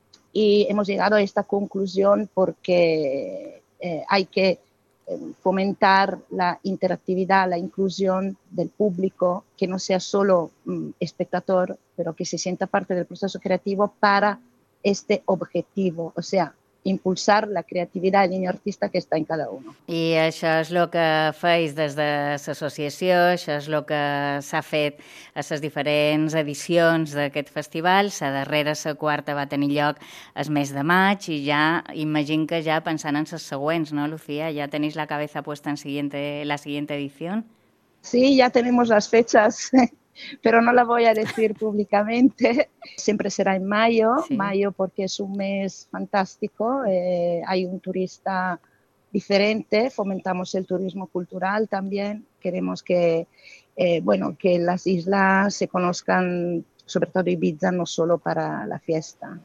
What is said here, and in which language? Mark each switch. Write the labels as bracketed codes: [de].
[es] Y hemos llegado a esta conclusión porque hay que fomentar la interactividad, la inclusión del público, que no sea solo espectador, pero que se sienta parte del proceso creativo para este objetivo, o sea, impulsar [ca] la creativitat del niño artista que està [es] en cada un. [ca] I això és el que feis des de l'associació, això és el que s'ha fet a les diferents edicions d'aquest festival. La darrera, la quarta, va tenir lloc el mes de maig i ja imagino que ja pensant en les següents, no, Lucía? Ja tenís [es] la cabeza puesta en la siguiente [ca] edició? Sí, ja tenim les [es] fechas. Pero no la voy a decir públicamente, siempre será en mayo, sí. Mayo porque es un mes fantástico, hay un turista diferente, fomentamos el turismo cultural también, queremos que, bueno, que las islas se conozcan, sobre todo Eivissa, no solo para la fiesta.